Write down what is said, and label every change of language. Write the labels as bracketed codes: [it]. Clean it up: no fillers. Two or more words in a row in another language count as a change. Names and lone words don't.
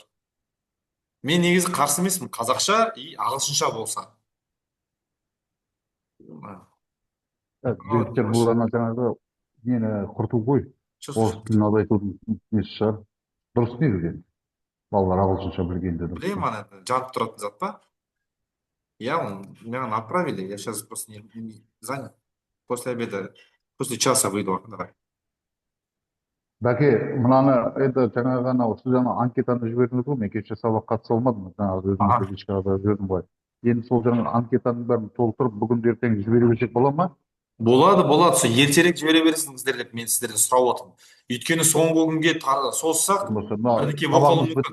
[kk] Мен негізі қарсы емеспін, қазақша и ағылшынша болса. Жігіттер бұл жаңағы нені құрту ғой. Орыс тілін азайтудың несі шығар. Дұрыс негізі. Балалар ағылшынша білгенде дұрыс. Білемін, ана жанып тұратын зат па? [ru] Я меня направили, я сейчас просто не занят. После обеда, после часа выйду. Давай. [kk] Бәке, мынаны енді жаңағы анау сіз анкетаны жібердіңіз ғой, мен кеше сабаққа қатыса алмадым, жаңағы өзім физикаға жібердім ғой. Енді сол жаңағы анкетаның бәрін толтырып, бүгін ертең жібере берсек бола ма? Болады. Сол ертерек жібере бересіңіздер деп мен сіздерден сұрап отырмын. Өйткені соңғы күнге созсақ, бірдеңе болып қалуы мүмкін.